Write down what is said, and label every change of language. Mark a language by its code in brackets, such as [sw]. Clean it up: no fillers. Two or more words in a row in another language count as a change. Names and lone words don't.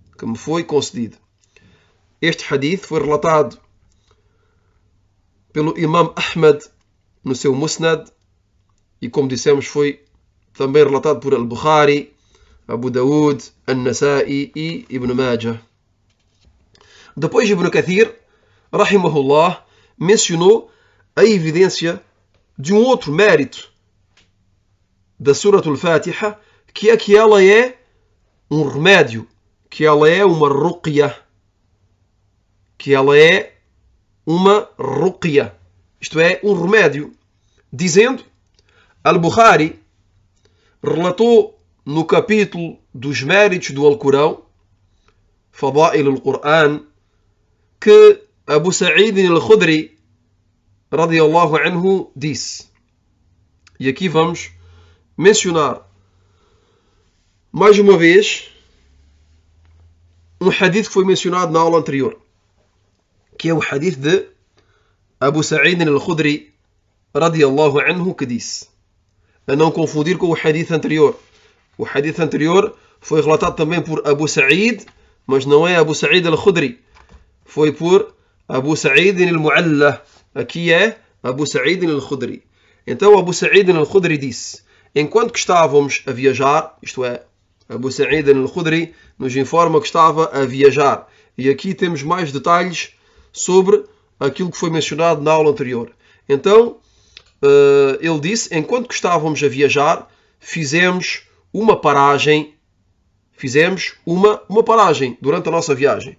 [pt] Este hadith foi relatado pelo Imam Ahmad no seu Musnad e, como dissemos, foi também relatado por Al-Bukhari, Abu Daud, An-Nasa'i e Ibn Majah. Depois Ibn Kathir, rahimahullah, mencionou a evidência de um outro mérito da Surat al-Fatiha, que é que ela é um remédio, que ela é uma ruqya, isto é, um remédio, dizendo: Al-Bukhari relatou no capítulo dos méritos do Alcorão, Fadail al-Qur'an, que Abu Sa'id al-Khudri [ar] رضي الله عنه [pt] disse, e aqui vamos mencionar mais uma vez um hadith que foi mencionado na aula anterior, que é o hadith de Abu Sa'id al-Khudri [ar] رضي الله عنه, [pt] que disse, a não confundir com o hadith anterior. O hadith anterior foi relatado também por Abu Sa'id, mas não é Abu Sa'id al-Khudri, foi por Abu Sa'id al-Mu'alla. Aqui é Abu Sa'id al-Khudri. Então Abu Sa'id al-Khudri disse: enquanto que estávamos a viajar, isto é, Abu Sa'id al-Khudri nos informa que estava a viajar. E aqui temos mais detalhes sobre aquilo que foi mencionado na aula anterior. Então, ele disse: enquanto que estávamos a viajar, fizemos uma paragem durante a nossa viagem.